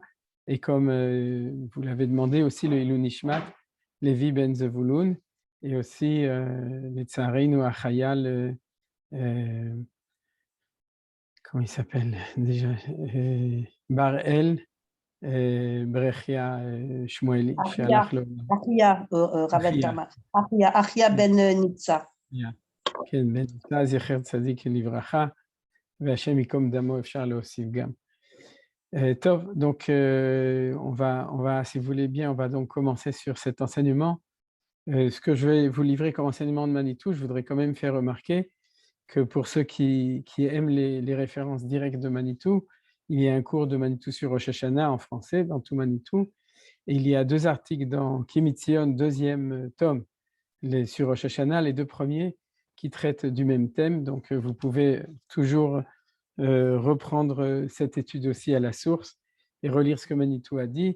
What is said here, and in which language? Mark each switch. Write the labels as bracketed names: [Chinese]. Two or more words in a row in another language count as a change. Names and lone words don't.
[French] Et comme vous l'avez demandé aussi, le [Hebrew] עילוי נשמת, [French] Levi Ben Zevulun, et aussi les Tsarin ou Achayal, comment il s'appelle déjà, Bar El, Brechia Shmueli. Achia Ben Nitza. [Hebrew] כן, בן נתן זכר צדיק לברכה, והשם ייקום דמו אפשר להוסיף גם. טוב, [French] donc on va, si vous voulez bien, on va donc commencer sur cet enseignement. Ce que je vais vous livrer comme enseignement de Manitou, je voudrais quand même faire remarquer que pour ceux qui aiment les références directes de Manitou, il y a un cours de Manitou sur Rosh Hashanah en français, dans tout Manitou, et il y a 2 articles dans Kimitzion, 2e tome, sur Rosh Hashanah, les 2 premiers, qui traitent du même thème, donc vous pouvez toujours reprendre cette étude aussi à la source et relire ce que Manitou a dit.